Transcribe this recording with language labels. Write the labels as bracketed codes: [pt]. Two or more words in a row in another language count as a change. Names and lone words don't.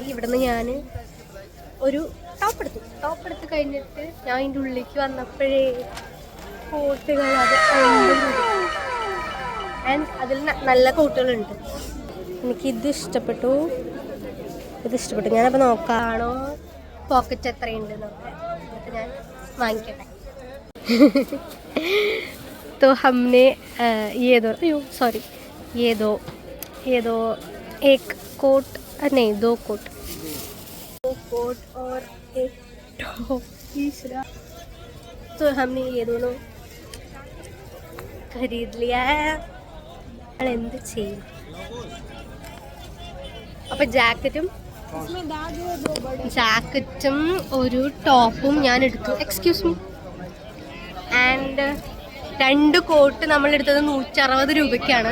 [ml] ഇവിടുന്ന് ഞാൻ ഒരു ടോപ്പ് എടുത്ത് കഴിഞ്ഞിട്ട് ഞാൻ അതിൻ്റെ ഉള്ളിലേക്ക് വന്നപ്പോഴേ കോട്ടുകൾ ആൻഡ് അതിൽ നല്ല കോട്ടുകളുണ്ട്. എനിക്കിത് ഇഷ്ടപ്പെട്ടു. ഞാനപ്പോൾ നോക്കാണോ പോക്കറ്റ് എത്രയുണ്ട് നോക്കാം, എന്നിട്ട് ഞാൻ വാങ്ങിക്കട്ടെ. [hi] तो हमने ये दो एक कोट नहीं 2 कोट और एक टॉप तीसरा. तो हमने ये दोनों खरीद लिया है. [ml] എന്ത് ചെയ്യും? അപ്പം ജാക്കറ്റും ഒരു ടോപ്പും ഞാൻ എടുത്തു. [en] excuse me. [ml] ആൻഡ് 2 കോട്ട് നമ്മളെടുത്തത് 160 രൂപയ്ക്കാണ്.